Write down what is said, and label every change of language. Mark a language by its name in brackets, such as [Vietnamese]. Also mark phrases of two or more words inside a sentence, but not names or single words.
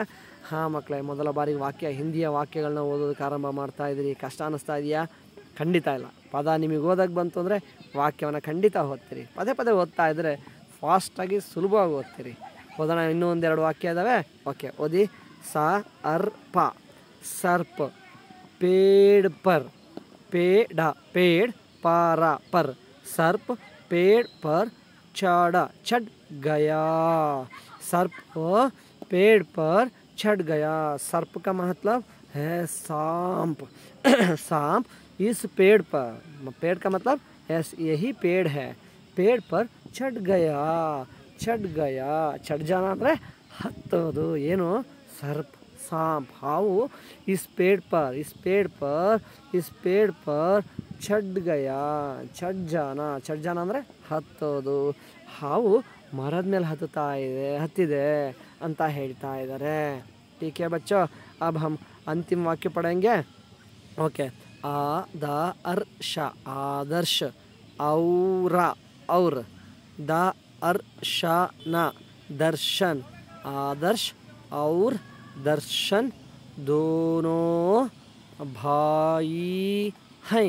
[Kannada] ಹಾಂ ಮಕ್ಕಳೇ, ಮೊದಲ ಬಾರಿಗೆ ವಾಕ್ಯ, ಹಿಂದಿಯ ವಾಕ್ಯಗಳನ್ನ ಓದೋದಕ್ಕೆ ಆರಂಭ ಮಾಡ್ತಾ ಇದ್ದೀರಿ. ಕಷ್ಟ ಅನ್ನಿಸ್ತಾ ಇದೆಯಾ? ಖಂಡಿತ ಇಲ್ಲ. ಪದ ನಿಮಗೆ ಓದಕ್ಕೆ ಬಂತು ಅಂದರೆ ವಾಕ್ಯವನ್ನು ಖಂಡಿತ ಓದ್ತೀರಿ. ಪದೇ ಪದೇ ಓದ್ತಾ ಇದ್ದರೆ ಫಾಸ್ಟಾಗಿ ಸುಲಭವಾಗಿ ಓದ್ತೀರಿ. ಓದೋಣ, ಇನ್ನೂ 1-2 ವಾಕ್ಯ ಇದ್ದಾವೆ. ಓಕೆ, ಓದಿ. ಸ ಅರ್ ಪ, ಸರ್ಪ್, [Hindi] पेड़ पर, पेड़, पेड़ पारा पर, सर्प पेड़ पर चढ़ा, चढ़ गया, सर्प पेड़ पर चढ़ गया. सर्प का मतलब है सांप, सांप इस पेड़ पर, पेड़ का मतलब यही पेड़ है, पेड़ पर चढ़ गया, चढ़ गया. चढ़ जाना [Kannada] ಅಂದರೆ ಹತ್ತೋದು. ಏನು? ಸರ್ಪ್, [Hindi] सांप, हाउ इस पेड़ पर, इस पेड़ पर, इस पेड़ पर चढ़ गया, चढ़ जाना, चढ़ जाना [Kannada] ಅಂದರೆ ಹತ್ತೋದು. ಹಾವು ಮರದ ಮೇಲೆ ಹತ್ತಿದೆ ಅಂತ ಹೇಳ್ತಾ ಇದ್ದಾರೆ. [Hindi] ठीक है बच्चों, अब हम अंतिम वाक्य पढ़ेंगे. ओके, आदर्श, आदर्श, औरा, और, दर्शन, दर्शन, आदर्श और दर्शन दोनों भाई हैं.